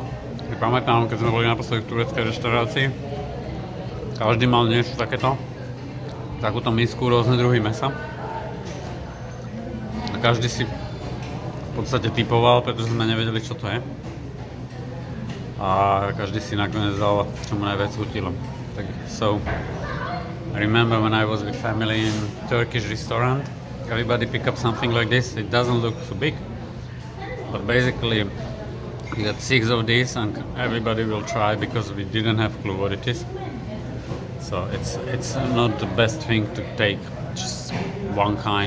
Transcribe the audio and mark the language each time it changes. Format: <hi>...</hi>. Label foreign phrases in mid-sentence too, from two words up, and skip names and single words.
<sk>Si pamätám, keď sme boli naposledy v tureckej reštaurácii, každý mal niečo takéto, takúto misku, rôzne druhy mäsa. A každý si v podstate typoval, pretože sme nevedeli, čo to je. A každý si nakoniec dal, čo mu najviac chutilo.</sk> <en>So, I remember when I was with family in Turkish restaurant, everybody pick up something like this. It doesn't look so big, but basically we got 6 of these and everybody will try because we didn't have clue what it is. So it's not the best thing to take just one kind.</en>